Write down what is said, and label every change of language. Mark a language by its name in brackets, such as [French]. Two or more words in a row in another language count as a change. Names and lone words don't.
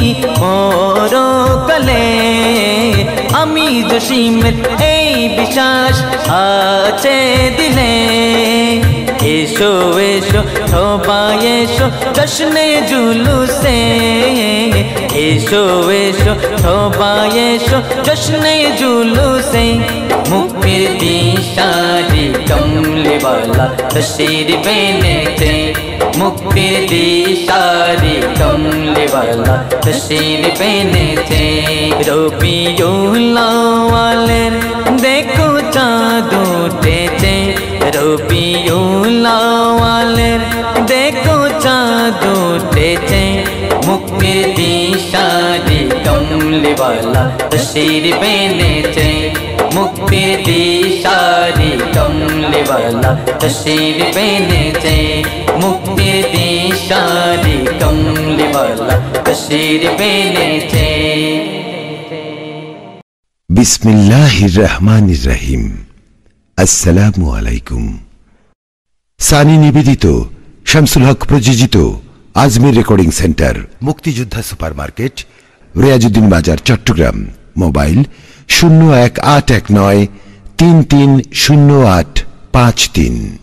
[Bangla] পরকালে আমি জসিমের এই বিশ্বাস আছে দিলে এসো এসো সবাই এসো জশ্নে জুলুসে এসো এসো সবাই এসো জশ্নে জুলুসে মুক্তির দিশারি [Urdu] کملی والا تشریف [Bangla] এনেছে মুক্তির দিশারি [Urdu] کملی والا تشریف [Bangla] এনেছে রবিউল আউয়ালের দেখো চাঁদ উঠেছে রবিউল আউয়ালের দেখো চাঁদ উঠেছে মুক্তির দিশারি [Urdu] کملی والا تشریف [Bangla] এনেছে মুক্তির দিশারি [Urdu] کملی والا تشریف [Bangla] এনেছে মুক্তির দিশারি [Urdu] کملی والا تشریف [Bangla] এনেছে [Arabic] بسم الله الرحمن الرحيم السلام عليكم [Bangla] সানি নিবেদিত শামসুল হক প্রযোজিত আজমির রেকর্ডিং সেন্টার মুক্তিযোদ্ধা সুপারমার্কেট রিয়াজউদ্দিন বাজার চট্টগ্রাম মোবাইল 01819330853